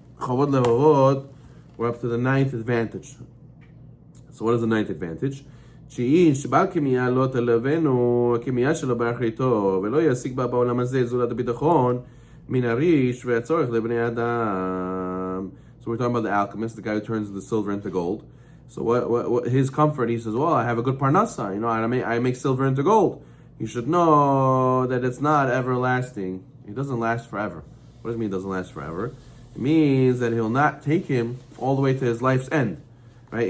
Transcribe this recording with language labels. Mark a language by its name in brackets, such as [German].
[English] Chovot HaLevavot, we're up to the ninth advantage. So what is the ninth advantage? [Hebrew] שאיש בעל קמיה לא תלוונו, הקמיה שלו באחריתו, ולא ישיג בה בעולם הזה זולת הביטחון מן הריש והצורך לבני אדם. [English] So we're talking about the alchemist, the guy who turns the silver into gold. So what his comfort, he says, well, I have a good parnasa, I make silver into gold. You should know that it's not everlasting. It doesn't last forever. What does it mean it doesn't last forever? It means that he'll not take him all the way to his life's end, right?